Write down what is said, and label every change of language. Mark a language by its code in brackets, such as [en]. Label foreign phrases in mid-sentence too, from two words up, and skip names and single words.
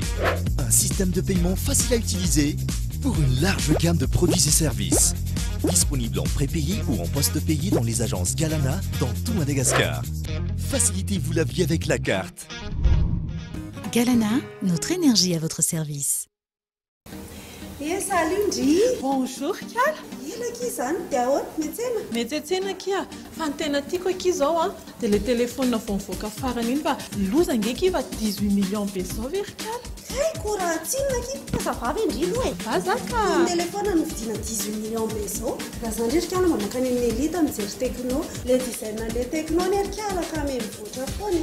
[fr] Un système de paiement facile à utiliser pour une large gamme de produits et services. Disponible en prépayé ou en post-payé dans les agences Galana dans tout Madagascar. Facilitez-vous la vie avec la carte. Galana, notre énergie à votre service. [mg] Salindry. Bonjour Kiara. Elaka izany dia ahoana metsena? Metsetsena kia fa ny tena tiako aky zao a dia [fr] le téléphone [mg] vao mivoaka farany iny fa loza ngeky fa 18 millions be zao very Kiara. Hey, koraha tsinona ki fa vavy indrino e. Vazaka. Ny téléphone novidiana 18 millions be zao. Raha zany ndreka ala mamakany amin'ny elita mijery Tecno, [fr] le design le Tecno [mg] ny erika alaka ame mivoatra foana.